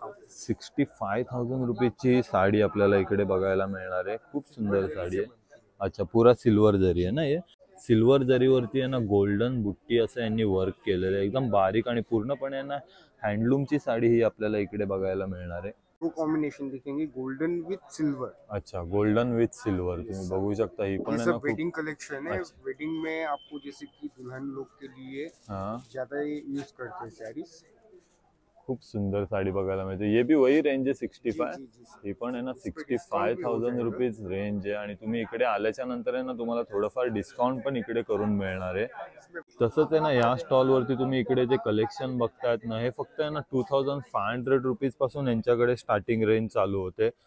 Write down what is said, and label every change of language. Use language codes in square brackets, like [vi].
[mr] 65,000 रुपीची ही साड़ी आपल्याला इकडे बघायला मिळणार आहे। खूप सुंदर साड़ी आहे। अच्छा, [hi] पूरा सिल्वर जरी है ना, [mr] ये सिल्वर जरीवरती आहे ना गोल्डन बुट्टी असं यांनी वर्क केलेलं आहे, एकदम बारीक आणि पूर्णपणे ना हँडलूमची साडी ही आपल्याला इकडे बघायला मिळणार आहे। [hi] दो कॉम्बिनेशन दिखेंगे, गोल्डन विथ सिल्वर। [mr] अच्छा, गोल्डन विथ सिल्वर तुम्ही बघू शकता, ही पण [hi] ये है सब ना वेडिंग कलेक्शन है। वेडिंग में आपको जैसे कि दुल्हन लोग के लिए ज्यादा यूज करते हैं साड़ीज। [mr] खूप सुंदर साड़ी बघायला मिळते। [hi] ये भी वही रेंज [mr] आहे 65, ही पण आहे ना 65,000 रुपीज रेंज आहे आणि तुम्ही इकडे आल्याच्या नंतर आहे ना तुम्हाला थोडंफार डिस्काउंट पण इकडे करून मिळणार आहे। तसंच आहे ना या स्टॉल वरती तुम्ही इकडे जे कलेक्शन बघतायत ना, हे फक्त आहे ना 2500 रुपीज पासून यांच्याकडे स्टार्टिंग रेंज चालू होते।